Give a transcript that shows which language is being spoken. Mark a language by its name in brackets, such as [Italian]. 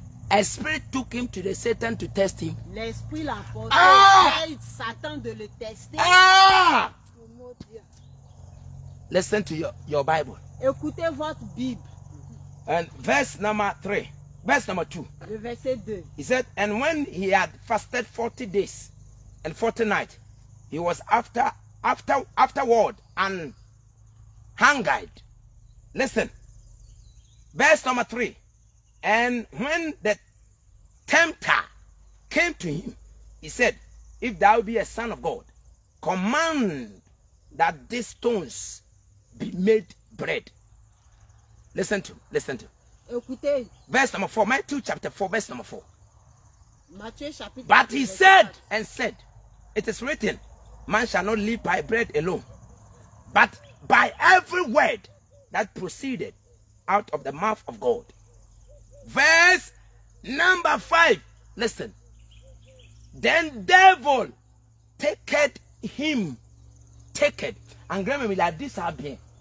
[English] a spirit took him to the Satan to test him. [French] l'esprit l'a emporté vers Satan de le tester. Ah! [English] Listen to your Bible. [French] Écoutez votre Bible, [English] And verse number 3, verse number 2. [French] le verset 2. [English] He said, and when he had fasted 40 days and 40 nights, he was afterward and hungered. Listen. Verse number 3. And when the tempter came to him, he said, if thou be a son of God, command that these stones be made bread. Listen to. [French] Écoutez, [English] Verse number 4, Matthew chapter 4, verse number 4. [French] Matthieu chapitre [English] But [French] 4, [English] he [French] verset [English] said [French] 4. [English] and said, it is written, man shall not live by bread alone, but by every word that proceeded out of the mouth of God. Verse number 5, listen. Then devil taketh him, [French] Anglais même il a dit ça bien.